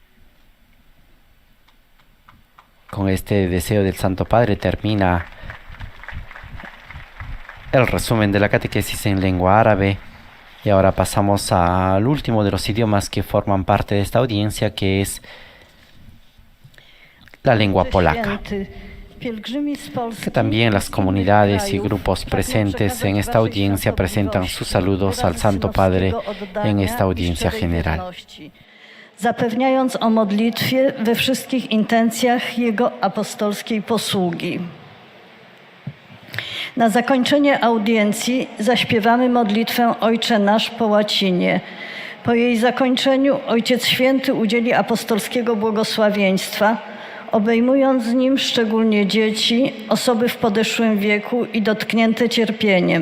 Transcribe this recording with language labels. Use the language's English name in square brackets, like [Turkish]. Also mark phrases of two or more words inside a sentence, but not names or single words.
[Spanish] Con este deseo del Santo Padre termina el resumen de la catequesis en lengua árabe y ahora pasamos al último de los idiomas que forman parte de esta audiencia, que es la lengua polaca, que también las comunidades y grupos presentes en esta audiencia presentan sus saludos al Santo Padre en esta audiencia general. [Polish] Zapewniając o modlitwie we wszystkich intencjach Jego apostolskiej posługi. Na zakończenie audiencji zaśpiewamy modlitwę Ojcze Nasz po łacinie. Po jej zakończeniu Ojciec Święty udzieli apostolskiego błogosławieństwa, obejmując nim szczególnie dzieci, osoby w podeszłym wieku i dotknięte cierpieniem.